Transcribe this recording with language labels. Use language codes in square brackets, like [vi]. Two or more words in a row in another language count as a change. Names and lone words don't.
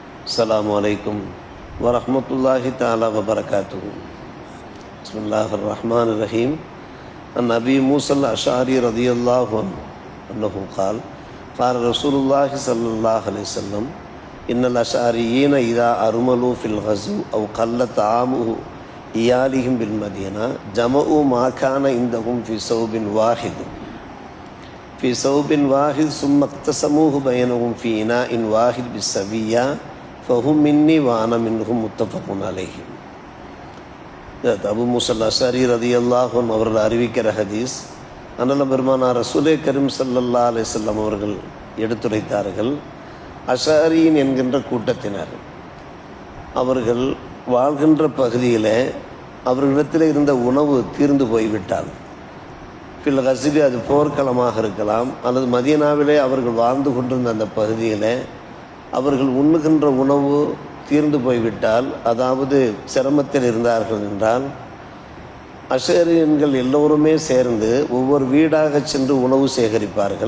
[ar] السلام عليكم ورحمة الله تعالى وبركاته. بسم الله الرحمن الرحيم. عن أبي موسى الأشعري رضي الله عنه قال قال رسول الله صلى الله عليه وسلم إن الأشعريين إذا أرملوا في الغزو أو قل طعامه إيالهم بالمدينة جمعوا ما كان عندهم في ثوب واحد ثم اقتسموه بينهم في إناء واحد بالسوية فهم مني وأنا منهم متفق عليه. [ta] அபு மூஸல் அஷ்அரி [ar] رضي الله عنه [ta] அவர்கள் அறிவிக்கிற ஹதீஸ். அண்ணல் பெருமானார் ரசூலே கரீம் [ar] صلى الله عليه وسلم [ta] அவர்கள் எடுத்துரைத்தார்கள், அஷ்அரியின் என்கின்ற கூட்டத்தினர் அவர்கள் வாழ்கின்ற பகுதியில் அவர்களிடத்தில் இருந்த உணவு தீர்ந்து போய்விட்டால், [ar] في الغزو [ta] அது போர்க்களமாக இருக்கலாம், அல்லது மதீனாவிலே அவர்கள் வாழ்ந்து கொண்டிருந்த அந்த பகுதியில் அவர்கள் உண்ணுகின்ற உணவு தீர்ந்து போய்விட்டால், அதாவது சிரமத்தில் இருந்தார்கள் என்றால், அஷ்அரியன்கள் எல்லோருமே சேர்ந்து ஒவ்வொரு வீடாக சென்று உணவு சேகரிப்பார்கள்.